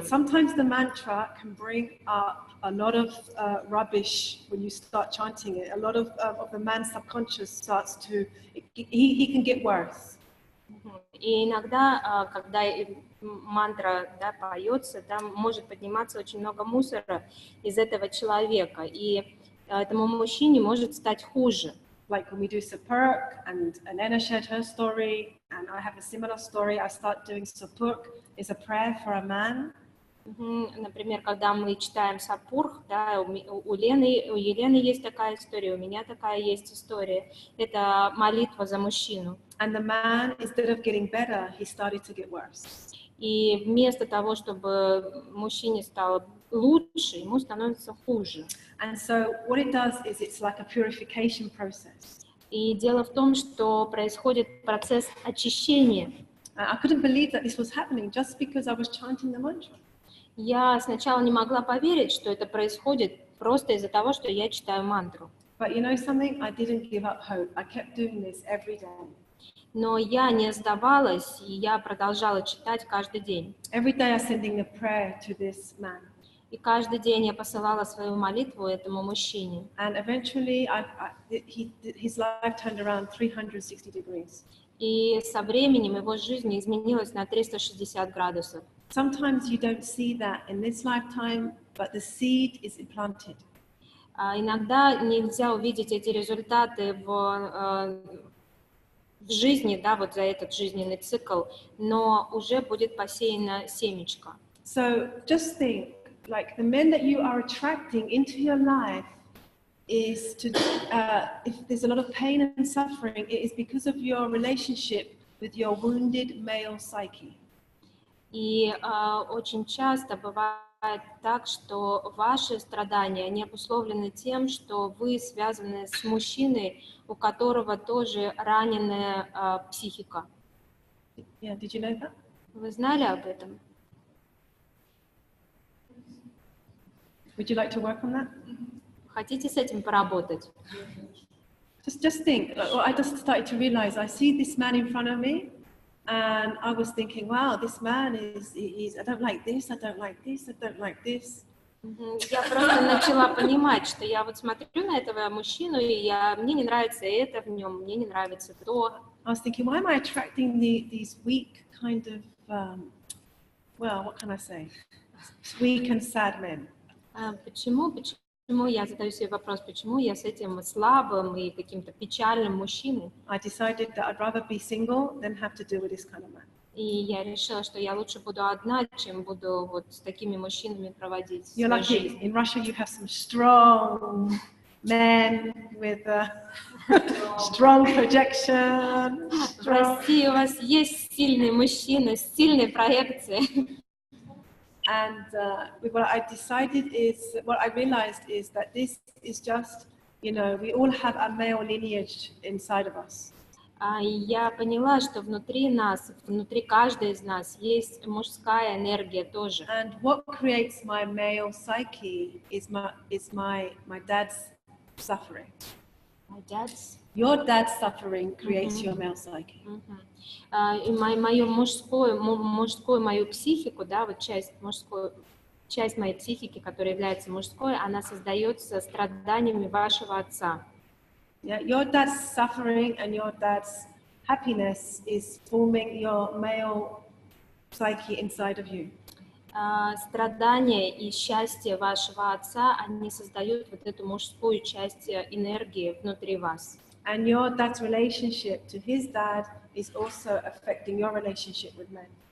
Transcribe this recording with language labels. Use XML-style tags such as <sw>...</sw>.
<en>And sometimes the mantra can bring up a lot of rubbish when you start chanting it. A lot of the man's subconscious starts to, he can get worse.</en> <ru>И иногда, когда мантра, да, поется, там может подниматься очень много мусора из этого человека, и этому мужчине может стать хуже.</ru> <en>Like when we do Sapurk and Elena shared her story, and I have a similar story, I start doing Sapurk, it's a prayer for a man.</en> <ru>Например, когда мы читаем Сапурх, да, у Елены есть такая история, у меня такая есть история. Это молитва за мужчину.</ru> <en>And the man, instead of getting better, he started to get worse.</en> <ru>И вместо того, чтобы мужчине стало лучше, ему становится хуже.</ru> <en>And so what it does is it's like a purification process.</en> <ru>И дело в том, что происходит процесс очищения.</ru> <en>I couldn't believe that this was happening just because I was chanting the mantra.</en> <ru>Я сначала не могла поверить, что это происходит просто из-за того, что я читаю мантру.</ru> <en>But you know something? I didn't give up hope. I kept doing this every day.</en> <ru>Но я не сдавалась, и я продолжала читать каждый день.</ru> <en>Every day I sending a prayer to this man.</en> <ru>И каждый день я посылала свою молитву этому мужчине.</ru> <en>And eventually his life turned around 360 degrees.</en> <ru>И со временем его жизнь изменилась на 360 градусов.</ru> <en>Sometimes you don't see that in this lifetime, but the seed is implanted.</en> <ru>Иногда нельзя увидеть эти результаты в жизни, да, вот за этот жизненный цикл, но уже будет посеяно семечко.</ru> <en>So just think, like the men that you are attracting into your life is to, if there's a lot of pain and suffering, it is because of your relationship with your wounded male psyche.</en> <ru>И очень часто бывает так, что ваши страдания, они обусловлены тем, что вы связаны с мужчиной, у которого тоже раненая психика.</ru> <en>Yeah, did you know that?</en> <ru>Вы знали об этом?</ru> <en>Would you like to work on that?</en> <ru>Хотите с этим поработать?</ru> <en>Just think. Well, I just started to realize I see this man in front of me, and I was thinking, wow, this man is. I don't like this. I don't like this. I don't like this.</en> <ru>Я просто начала понимать, что я вот смотрю на этого мужчину, и мне не нравится это в нем, мне не нравится то.</ru> <en>I was thinking, why am I attracting these weak kind of, well, what can I say, weak and sad men?</en> <ru>Почему я задаю себе вопрос, почему я с этим слабым и каким-то печальным мужчиной?</ru> <en>I decided that I'd rather be single than have to deal with this kind of man.</en> <ru>И я решила, что я лучше буду одна, чем буду вот с такими мужчинами проводить</ru> <en>You're</en> <ru>свою жизнь.</ru> <en>In Russia, you have some strong men with strong projection.</en> <ru>В России у вас есть сильные мужчины с сильной проекцией.</ru> <en>And what I decided is, what I realized is that this is just, you know, we all have a male lineage inside of us.</en> <ru>И я поняла, что внутри нас, внутри каждой из нас есть мужская энергия тоже.</ru> <en>And what creates my male psyche is my dad's suffering. My dad's. Your dad's suffering creates your male psyche.</en> <ru>И мою мужскую мою психику, да, вот часть моей психики, которая является мужской, она создается страданиями вашего отца.</ru> <en>Yeah, your dad's suffering and your dad's happiness is forming your male psyche inside of you.</en> <ru>Страдания и счастье вашего отца, они создают вот эту мужскую часть энергии внутри вас.</ru> <en>And your dad's relationship to his dad is also affecting your relationship with men.</en>